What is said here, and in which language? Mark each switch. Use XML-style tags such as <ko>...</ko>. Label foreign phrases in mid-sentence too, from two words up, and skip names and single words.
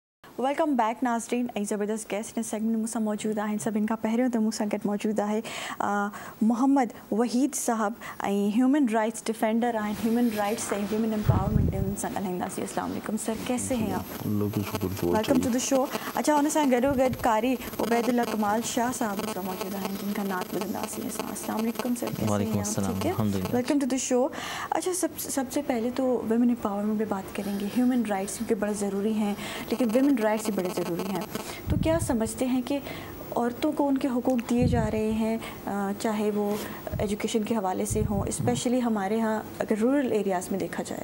<en>welcome back</en> <sd>नाज़रीन। ऐं ज़बरदस्त गेस्ट इन सेगमेंट मूंसां मौजूद आहिनि। सभिनि खां पहिरियों त मूंसां गॾु मौजूद आहे मोहम्मद वहीद साहब ऐं</sd> <en>human rights defender</en> <sd>आहिनि।</sd> <en>human rights</en> <sd>ऐं</sd> <en>women empowerment</en> <sd>उन सां ॻाल्हाईंदासीं।</sd> <ur>السلام علیکم سر، کیسے ہیں آپ?</ur> <en>welcome to the show.</en> <ur>اچھا,</ur> <sd>उन सां गॾोगॾु कारी उबैदुल्ला कमाल शाह साहब मूंसां मौजूद आहिनि, जिनका नात ॿुधंदासीं असां।</sd> <ur>السلام علیکم سر، کیسے ہیں آپ؟ ٹھیک ہے,</ur> <en>welcome to the show.</en> <ur>اچھا، سب سے پہلے تو</ur> <en>women empowerment</en> <ur>پہ بات کریں گے.</ur> <en>human rights</en> <ur>کیونکہ بڑے ضروری ہیں، لیکن</ur> <en>women rights</en> <ur>بھی بڑے ضروری ہیں. تو کیا سمجھتے ہیں کہ عورتوں کو ان کے حقوق دیے جا رہے ہیں، چاہے وہ ایجوکیشن کے حوالے سے ہوں، اسپیشلی ہمارے یہاں اگر</ur> <en>rural areas</en> <ur>میں دیکھا جائے?</ur>